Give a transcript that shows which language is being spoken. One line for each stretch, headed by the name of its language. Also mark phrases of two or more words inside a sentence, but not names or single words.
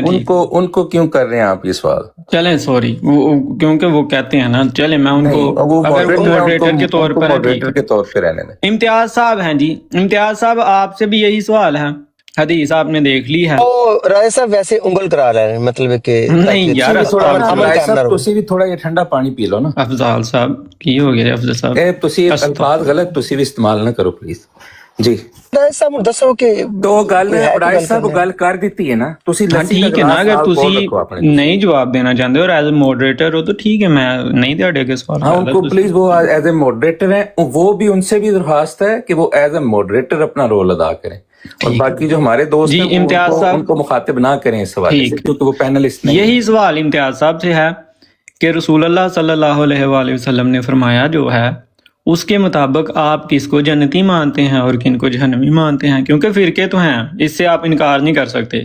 Urdu: ان کو کیوں کر رہے ہیں آپ یہ سوال؟ چلیں سوری، کیونکہ وہ کہتے ہیں نا، چلیں میں ان کو ماڈریٹر کے طور پر رہنے دیں۔ امتیاز صاحب ہیں جی، امتیاز صاحب آپ سے بھی یہی سوال ہے، حدیث آپ نے دیکھ لی ہے. راجہ صاحب ویسے انگل کرا رہے ہیں، مطلب ہے کہ نہیں یار
Punjabi: ਤੁਸੀਂ ਵੀ ਥੋੜਾ ਜਿਹਾ ਠੰਡਾ ਪਾਣੀ ਪੀ ਲਓ ਨਾ. افضال صاحب ਕੀ ਹੋ ਗਿਆ افضل صاحب؟ ਇਹ ਤੁਸੀਂ ਅਲਫਾਜ਼ ਗਲਤ ਤੁਸੀਂ ਵੀ ਇਸਤੇਮਾਲ ਨਾ ਕਰੋ ਪਲੀਜ਼ ਜੀ. ਰਾਜہ صاحب ਦੱਸੋ ਕਿ ਦੋ ਗੱਲ ਰਾਜਾ ਸਾਹਿਬ ਗੱਲ ਕਰ ਦਿੱਤੀ ਹੈ ਨਾ ਤੁਸੀਂ.
Urdu: ٹھیک ہے نا، اگر تسی نہیں جواب دینا چاہتے ہو اور
English: as a moderator
Urdu: ہو تو ٹھیک ہے،
Punjabi: میں نہیں تہاڈے اگے سوال
Urdu: ہاں ان کو پلیز، وہ
English: as a moderator
Urdu: ہیں، وہ بھی ان سے بھی درخواست ہے کہ وہ
English: as a moderator
Urdu: اپنا رول ادا کریں، اور باقی جو ہمارے دوست ہیں امتیاز صاحب ان کو مخاطب نہ کریں اس حوالے سے، کیونکہ وہ پینلسٹ نہیں. یہی سوال امتیاز صاحب سے ہے کہ رسول اللہ صلی اللہ علیہ وآلہ وسلم نے فرمایا جو ہے اس کے مطابق آپ کس کو جنتی مانتے ہیں اور کن کو جہنمی مانتے ہیں، کیونکہ فرقے تو ہیں، اس سے آپ انکار نہیں کر سکتے.